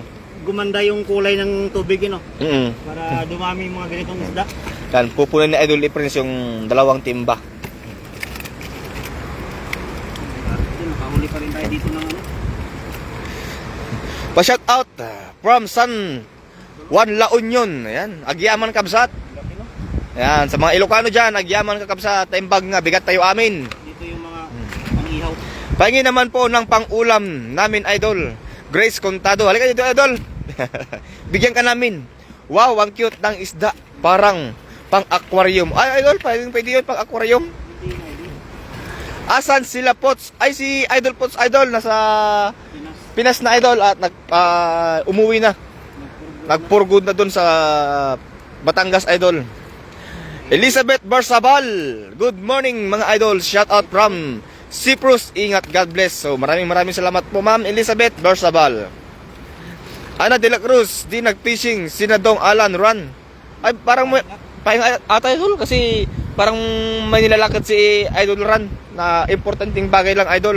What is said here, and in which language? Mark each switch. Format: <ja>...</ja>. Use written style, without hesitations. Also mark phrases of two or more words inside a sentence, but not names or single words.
<tl>gumanda yung kulay ng tubig, Mm. para dumami yung mga ganitong isda. Yan, pupunin ni Idol Prince yung 2 timba. makahuli pa rin tayo dito ng ano. Pa-shout out from San Juan La Union. Ayan,</tl> <ilo>Agyaman Kabsat.</ilo> <tl>Laki, no? Ayan, sa mga Ilocano dyan,</tl> <ilo>Agyaman Kabsat, taimbag nga, bigat tayo amin.</ilo> <tl>Dito yung mga pang-ihaw. Pahingi naman po ng pang-ulam namin, idol. Grace Contado. Halika dito, idol. Bigyan ka namin. Wow, ang cute ng isda. Parang pang-aquarium. Ay, idol, pwede yun pang-aquarium. Hindi na, idol. Asan sila Pots? Ay, si Idol Pots, idol. Nasa Pinas. Pinas na, idol. At umuwi na. Nagpurgod na dun sa Batangas, idol. Elizabeth Barsabal.</tl> <en>Good morning,</en> <tl>mga idol.</tl> <en>Shout out from Cyprus. Ingat, God bless.</en> <tl>So, maraming salamat po, Ma'am Elizabeth Barsabal. Ana de la Cruz, di nag-fishing, Sinadong Alan Run. Ay, parang may, pahinga ata, idol, kasi parang may nilalakad si Idol Run na importanteng bagay lang, idol.</tl>